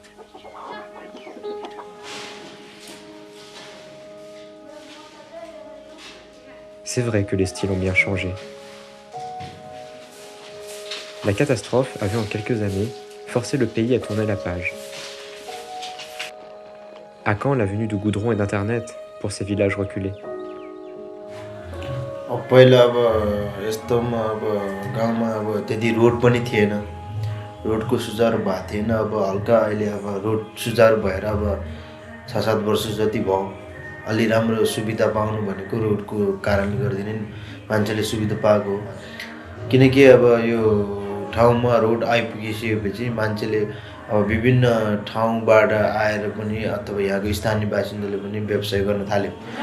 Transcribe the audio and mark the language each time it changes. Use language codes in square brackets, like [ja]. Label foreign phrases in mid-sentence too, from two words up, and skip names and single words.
[fr] C'est vrai que les styles ont bien changé. La catastrophe avait en quelques années forcé le pays à tourner la page. À quand la venue du goudron et d'Internet pour ces villages reculés? [ne] पहिला अब यस्तोमा अब गाउँमा अब त्यति रोड पनि थिएन रोडको सुधार भएको थिएन अब हल्का अहिले अब रोड सुधार भएर अब 6-7 वर्ष जति भयो अलि राम्रो सुविधा पाउनु भनेको रोडको कारणले गर्दा नि मान्छेले सुविधा पाएको किनकि अब यो ठाउँमा रोड आइपुगिसकेपछि मान्छेले अब विभिन्न ठाउँबाट आएर पनि अथवा यहाँको स्थानीय बासिन्दाले पनि व्यवसाय गर्न थाल्यो